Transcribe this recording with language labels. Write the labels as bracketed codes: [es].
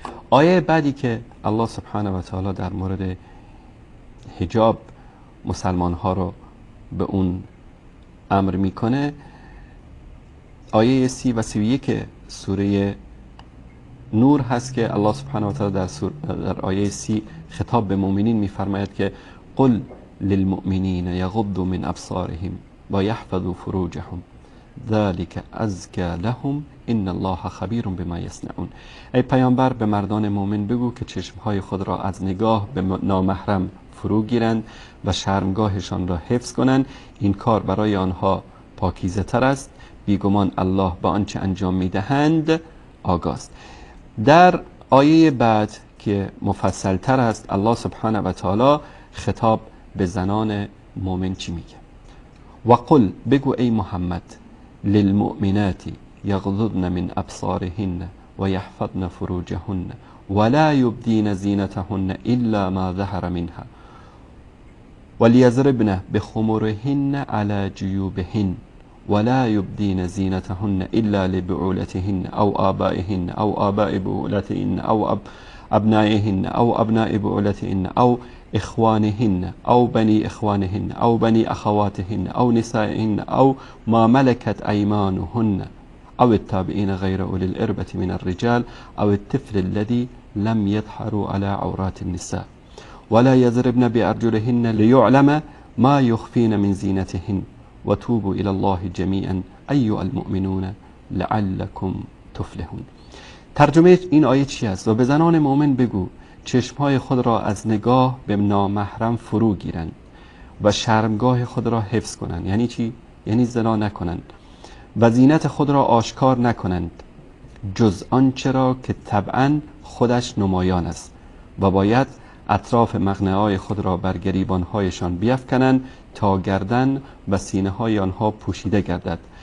[fa] آیه بعدی که الله سبحانه و تعالی در مورد حجاب مسلمان ها رو به اون امر میکنه، آیه 30 و 31 سوره نور هست که الله سبحانه و تعالی در آیه 30 خطاب به مؤمنین میفرماید که [ar] قل للمؤمنین یغضوا من ابصارهم و یحفظوا فروجهم ذلك ازکی لهم ان الله خبیر بما یصنعون. [fa] ای پیامبر، به مردان مؤمن بگو که چشمهای خود را از نگاه به نامحرم فرو گیرند و شرمگاهشان را حفظ کنند، این کار برای آنها پاکیزه تر است، بیگمان الله با آنچه انجام میدهند آگاست. در آیه بعد که مفصل تر است، الله سبحانه و تعالی خطاب به زنان مؤمن چی میگه؟ [ar] و قل، [fa] بگو ای محمد، [ar] للمؤمنات یغضضن من ابصارهن و یحفظن فروجهن ولا یبدین زینتهن الا ما ظهر منها ولیضربن بخمرهن علی جیوبهن ولا يبدين زينتهن إلا لبعولتهن أو آبائهن أو آباء بعولتهن أو أبنائهن أو أبناء بعولتهن أو إخوانهن أو بني إخوانهن أو بني أخواتهن أو نسائهن أو ما ملكت أيمانهن أو التابعين غير أولي الإربة من الرجال أو الطفل الذي لم يظهروا على عورات النساء ولا يضربن بأرجلهن ليعلم ما يخفين من زينتهن و توبوا الى الله جمیعا ایها المؤمنون لعلکم تفلحون. [fa] ترجمه این آیه چی است؟ و به زنان مؤمن بگو چشمهای خود را از نگاه به نامحرم فرو گیرند و شرمگاه خود را حفظ کنند. یعنی چی؟ یعنی زنا نکنند و زینت خود را آشکار نکنند جز آنچه را که طبعا خودش نمایان است و باید اطراف مقنعه‌های خود را بر گریبان‌هایشان بیفکنند تا گردن و سینه‌های آنها پوشیده گردد